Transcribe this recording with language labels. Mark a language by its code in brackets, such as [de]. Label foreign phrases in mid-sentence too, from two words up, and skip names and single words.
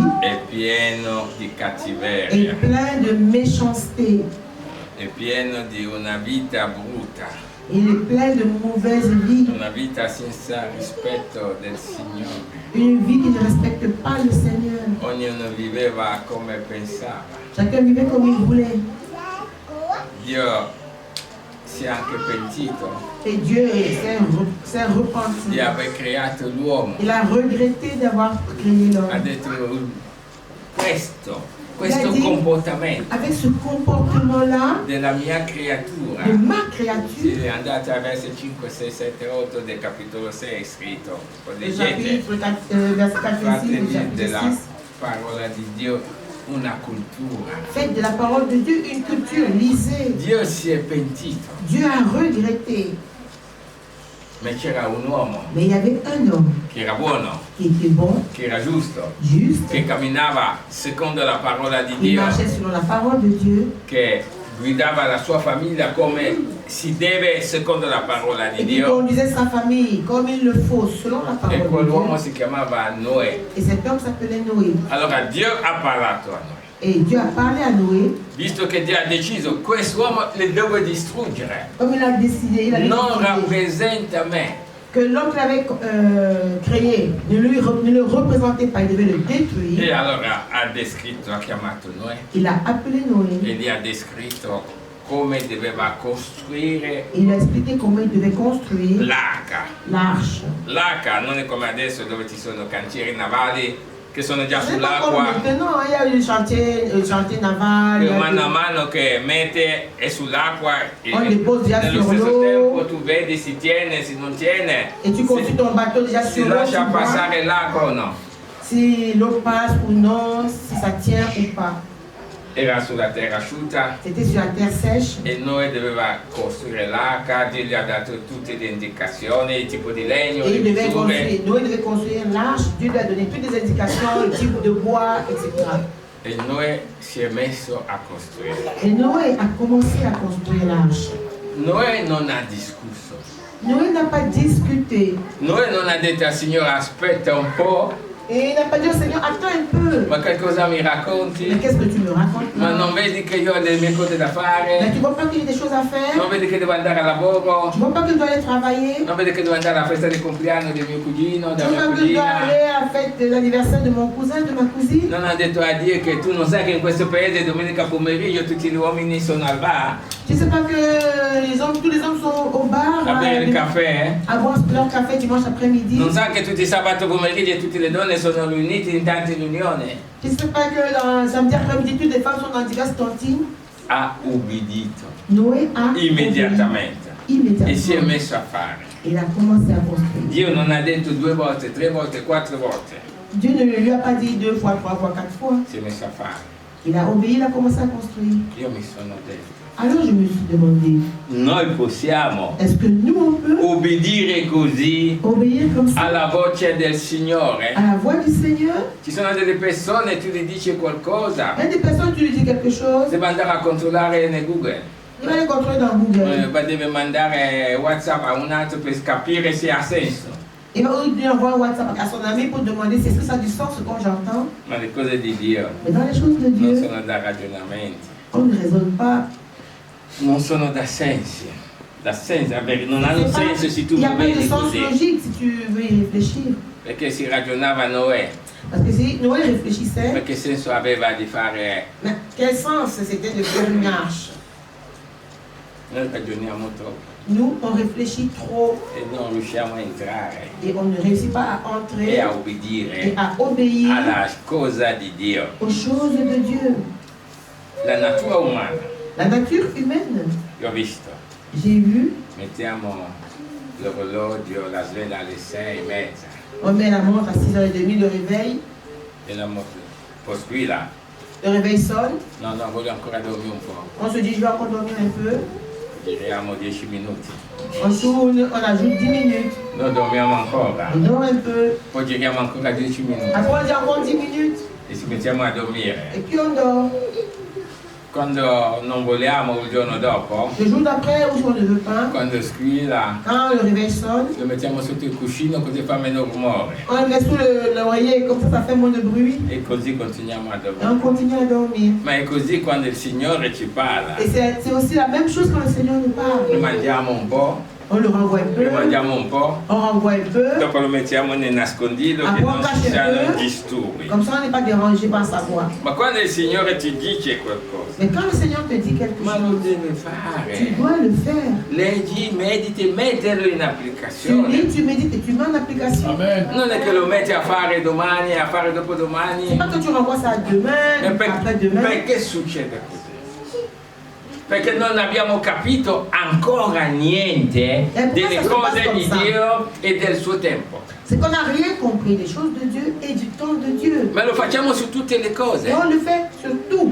[it] è pieno di [fr] est [it] cattiveria, [fr] plein de méchanceté. [it] è pieno di una vita brutta, [fr] Il est plein de mauvaise vie. [it] una vita senza rispetto del Signore. [fr] Une vie qui ne respecte pas le Seigneur. [it] Ognuno viveva come pensava. [fr] Chacun vivait comme il voulait. [it] Dio si è anche pentito [fr] Et Dieu s'est repenti. [it] di aver creato l'uomo. [fr] Il a regretté d'avoir créé [it] Ha [fr] l'homme. [it] detto questo Dadi, comportamento [fr] avec ce comportement-là [it] della mia creatura. [fr] de ma créature, [it] Se andate a versi 5, 6, 7, 8 del capitolo 6 è scritto, [fr] le [it] leggete, [fr] chapitre 4, verset 4 et 6, le [it] fatevi [fr] chapitre [it] della 6, parola di Dio una cultura. [fr] faites de la parole de Dieu une culture, lisez. [it] Dio si è pentito, [fr] Dieu a regretté. [it] ma c'era un uomo [fr] Mais il y avait un homme [it] che era buono, [fr] qui était bon, [it] che era giusto, [fr] juste, [it] che camminava secondo la parola di [fr] il [it] Dio, [fr] marchait selon la parole de Dieu [it] che guidava la sua famiglia come si deve secondo la parola di [fr] et qui [it] Dio. [fr] conduisait sa famille comme il le faut selon la [it] E [fr] parole de [it] quell'uomo [fr] Dieu. [it] si chiamava Noè. [fr] Et cet homme s'appelait Noé. [it] Allora Dio ha parlato a noi. [fr] Et Dieu a parlé à Noé, [it] Visto che Dio ha deciso, quest'uomo le deve distruggere. [fr] comme il a décidé, il a [it] Non [fr] décidé [it] rappresenta me. [fr] que l'homme qu'il avait créé ne le représentait pas, il devait le [it] E [fr] détruire. [it] allora ha descritto, ha chiamato Noè [fr] Il a appelé Noé [it] e gli ha descritto come doveva costruire [fr] Il a expliqué comment il devait construire [it] l'arca. [fr] l'arche. [it] L'arca non è come adesso dove ci sono cantieri navali che sono già [fr] C'est pas comme [it] sull'acqua. [fr] maintenant, il y a eu le chantier naval. [it] E mano a mano che mette è sull'acqua e [fr] On dépose déjà [it] nello [fr] sur [it] stesso [fr] l'eau. [it] tempo tu vedi si tiene, si non tiene, [fr] Et tu construis ton bateau déjà [it] si [fr] sur l'eau. [it] lascia [fr] tu vois [it] passare l'acqua o no. [fr] Si l'eau passe ou non, si ça tient ou pas. [it] Era sulla terra asciutta [fr] C'était sur la terre sèche. [it] e noi doveva costruire l'arca, Dio gli ha dato tutte le indicazioni, il tipo di legno, [fr] Et [it] le [fr] il devait [it] misure. [fr] construire, Noé devait construire l'arche. Dieu lui a donné toutes les indications, le type de bois, etc. [it] E Noè si è messo a costruire. [fr] Et Noé a commencé à construire l'arche. [it] Noè non ha discusso. [fr] Noé n'a pas discuté. [it] Noè non ha detto al Signore aspetta un po', [fr] Et il n'a pas dit au Seigneur, attends un peu. [it] ma che cosa mi [fr] Mais [it] racconti? [fr] qu'est-ce que tu me racontes [it] Ma [fr] là? [it] non vedi che io ho le mie cose da [fr] Mais [it] fare? [fr] tu vois pas qu'il y a des choses à [it] Non [fr] faire? [it] vedi che devo andare al lavoro? [fr] Tu vois pas que je dois aller travailler? [it] Non vedi che devo andare alla festa di compleanno del mio cugino, [fr] Tu [it] della [fr] vois [it] mia [fr] pas que je dois [it] cugina? [fr] aller à la fête de l'anniversaire de mon cousin, de ma cousine? [it] Non ha detto a Dio che tu non sai che in questo paese domenica pomeriggio tutti gli uomini sono al bar [fr] Tu sais pas que tous les hommes sont au bar [it] a bere il caffè? [fr] à boire leur café dimanche après-midi? [it] Non sai che tutti i sabato pomeriggio tutte le donne sono riunite in tante riunioni? [fr] Tu sais pas que dans samedi après-midi, toutes les femmes sont dans diverses tontines? [it] Ha ubbidito [fr] Noé a [it] immediatamente [fr] immédiatement. [it] e si è messo a fare. [fr] Il a commencé à construire. [it] Dio non ha detto 2 volte, 3 volte, 4 volte. [fr] Dieu ne lui a pas dit 2 fois, 3 fois, 4 fois. [it] Si è messo a fare. [fr] Il a obéi, il a commencé à construire. [it] Io mi sono detto, [fr] Alors je me suis demandé, [it] noi possiamo [fr] est-ce que nous on peut [it] obbedire così [fr] obéir comme ça [it] alla voce del [fr] à [it] Signore? [fr] la voix du Seigneur? [it] Ci sono delle persone, tu gli dici qualcosa, [fr] Il y a des personnes, tu lui dis quelque chose, [it] deve andare a controllare nel Google, [fr] il va les contrôler dans Google. [it] deve mandare WhatsApp a un altro per capire se ha senso. [fr] Il va lui envoyer un WhatsApp à son ami pour demander si est-ce que ça a du sens ce qu'on j'entends. [it] Ma le cose di Dio [fr] Mais dans les choses de [it] non [fr] Dieu, [it] sono da ragionamenti, [fr] on ne raisonne pas. [it] non sono da sensi. Da sensi, vabbè, non hanno [fr] C'est pas- [it] senso se tu [fr] il n'y a [it] lo [fr] pas de [it] vedi [fr] sens [it] così. [fr] logique si tu veux y réfléchir. [it] Perché si ragionava Noè, [fr] Parce que si Noé réfléchissait, [it] ma che senso aveva di fare? [fr] mais quel sens c'était de faire une arche? [it] Noi ragioniamo troppo [fr] Nous, on réfléchit trop [it] e non riusciamo a entrare [fr] et on ne réussit pas à [it] e [fr] entrer [it] a [fr] et [it] obbedire [fr] à obéir [it] alla cosa di Dio. [fr] aux choses de Dieu. [it] La natura umana, [fr] La nature humaine, [it] l'ho visto, [fr] j'ai vu, [it] mettiamo l'orologio, la sveglia alle 6:30 [fr] on met la montre à 6h30, le réveil. [it] e la posquila. [fr] Le réveil sonne, [it] No, voglio ancora dormire un po'. [fr] on se dit je vais encore dormir un peu. [it] Giriamo 10 minuti. [fr] On tourne, on ajoute 10 minutes. [it] Noi dormiamo ancora, [fr] On dort un peu. [it] poi giriamo ancora 10 minuti [fr] Après on dit encore 10 minutes. [it] e ci mettiamo a dormire. [fr] Et puis on dort. [it] Quando non vogliamo il giorno dopo, [fr] Le jour d'après, ou si on ne veut pas, [it] quando squilla, [fr] quand le réveil sonne, [it] lo mettiamo sotto il cuscino così fa meno rumore [fr] on le met sous l'oreiller, comme ça fait moins de bruit. [it] e così continuiamo a [fr] Et on [it] dormire. [fr] continue à dormir. [it] Ma è così quando il Signore ci parla. [fr] Et c'est aussi la même chose quand le Seigneur nous parle. [it] Lo mangiamo un po', [fr] On le renvoie un peu, [it] lo mangiamo un po', [fr] on renvoie un peu, [it] dopo lo mettiamo nel nascondiglio che non ci siano disturbi. [fr] comme ça on n'est pas dérangé par sa voix. [it] Ma quando il Signore ti dice qualcosa, [fr] Mais quand le Seigneur te dit quelque [it] ma lo [fr] chose, [it] deve [fr] tu [it] fare. [fr] dois le faire. [it] Leggi, mediti, metterlo in [fr] Tu [it] applicazione. [fr] lis, tu médites et tu mets en application. Amen. [it] Non è che lo metti a fare domani, a fare [fr] C'est [it] dopodomani. [fr] pas que tu renvoies ça demain, après-demain. [it] Perché succede così? Perché non abbiamo capito ancora niente delle cose di Dio e del suo tempo. [fr] C'est qu'on n'a rien compris des choses de Dieu et du temps de Dieu. [it] Ma lo facciamo su tutte le [fr] Et [it] cose. [fr] on le fait sur tout.